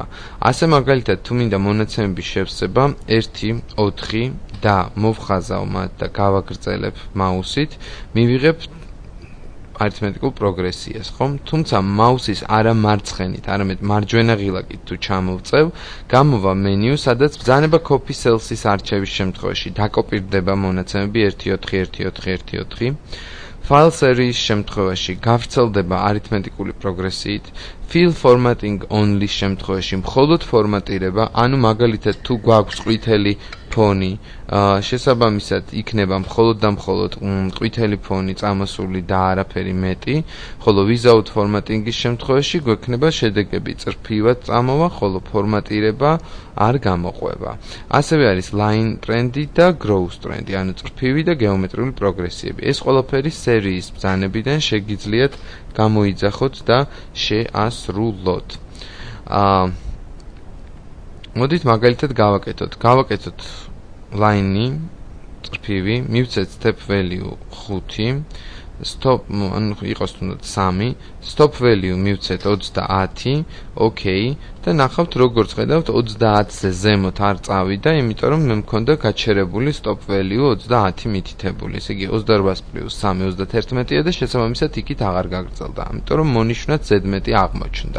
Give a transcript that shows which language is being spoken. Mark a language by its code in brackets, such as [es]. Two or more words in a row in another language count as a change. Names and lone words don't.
[ka] ასე მაგალითად, თუ მინდა მონაცემების შევსება 1, 4 და მოვხაზავ მათ და გავაგრძელებ მაუსით, მივიღებ არითმეტიკულ პროგრესიას, ხომ? თუმცა მაუსის არა მარცხენით, არამედ მარჯვენა ღილაკით თუ ჩამოვწევ, გამოვა მენიუ, სადაც ბრძანება [en] copy cells- [ka] ის არჩევის შემთხვევაში დაკოპირდება მონაცემები 1-4-1-4-1-4. [en] File series [ka] შემთხვევაში გავრცელდება არითმეტიკული პროგრესიით, [en] fill formatting only [ka] შემთხვევაში მხოლოდ ფორმატირება, ანუ მაგალითად თუ გვაქვს ყვითელი ფონი, შესაბამისად იქნება მხოლოდ და მხოლოდ ყვითელი ფონი წამოსული და არაფერი მეტი, ხოლო [en] without formatting- [ka] ის შემთხვევაში გვექნება შედეგები წრფივად წამოვა, ხოლო ფორმატირება არ გამოყვება. ასევე არის [en] line trend- [ka] ი და [en] growth trend- [ka] ი, ანუ წრფივი და გეომეტრიული პროგრესიები. ეს ყველაფერი სერიის ბრძანებიდან შეგიძლიათ გამოიძახოთ და შეასრულოთ. მოდით მაგალითად გავაკეთოთ line-ი წრფივი, მივცეთ [en] step value [ka] 5, stop ანუ იყოს თუნდაც 3, [en] stop value [ka] მივცეთ 30, okay და ნახავთ როგორც ხედავთ 30-ზე ზემოთ არ წავიდა, იმიტომ რომ მე მქონდა გაჩერებული [en] stop value [ka] 30 მითითებული. ესე იგი 28 + 3 31-ია და შესაბამისად იქით აღარ გაგრძელდა, ამიტომ რომ მონიშნად ზედმეტი აღმოჩნდა.